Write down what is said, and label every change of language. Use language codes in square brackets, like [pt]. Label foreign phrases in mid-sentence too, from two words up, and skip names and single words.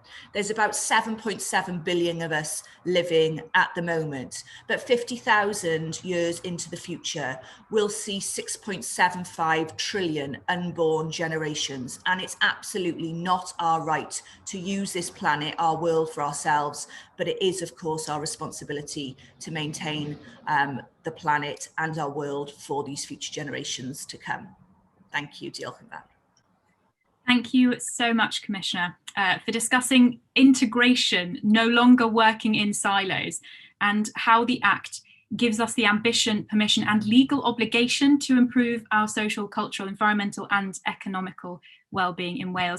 [en] There's about 7.7 billion of us living at the moment, but 50,000 years into the future, we'll see 6.75 trillion unborn generations. And it's absolutely not our right to use this planet, our world, for ourselves, but it is, of course, our responsibility to maintain the planet and our world for these future generations to come. Thank you. [cy] Diolch yn fawr. [en] Thank you so much, Commissioner, for discussing integration, no longer working in silos, and how the Act gives us the ambition, permission and legal obligation to improve our social, cultural, environmental and economical well-being in Wales.